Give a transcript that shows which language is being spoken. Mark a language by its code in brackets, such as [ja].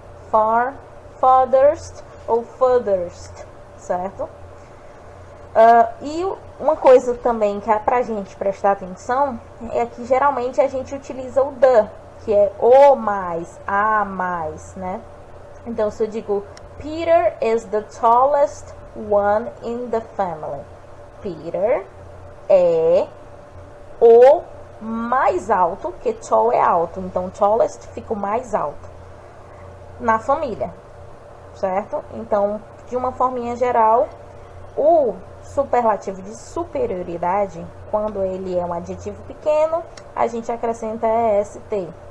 [pt] Far, farthest ou furthest, certo? E uma coisa também que é pra gente prestar atenção é que geralmente a gente utiliza o the, que é o mais, a mais, né? Então, se eu digo [en] Peter is the tallest one in the family. [pt] Peter é o mais alto, que tall é alto. Então, tallest fica o mais alto na família, certo? Então, de uma forminha geral, o superlativo de superioridade, quando ele é um adjetivo pequeno, a gente acrescenta EST.